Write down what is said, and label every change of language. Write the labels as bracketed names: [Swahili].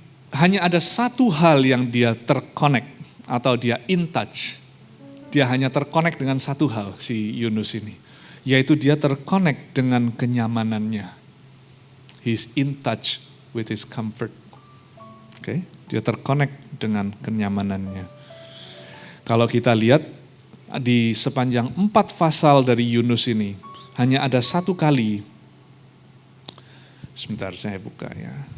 [Indonesian] Hanya ada satu hal yang dia terconnect atau dia [English] in touch. [Indonesian] Dia hanya terconnect dengan satu hal si Yunus ini. Yaitu dia terconnect dengan kenyamanannya. [English] He's in touch with his comfort. [Indonesian] Oke, dia terconnect dengan kenyamanannya. Kalau kita lihat di sepanjang 4 pasal dari Yunus ini, hanya ada satu kali, sebentar saya buka ya.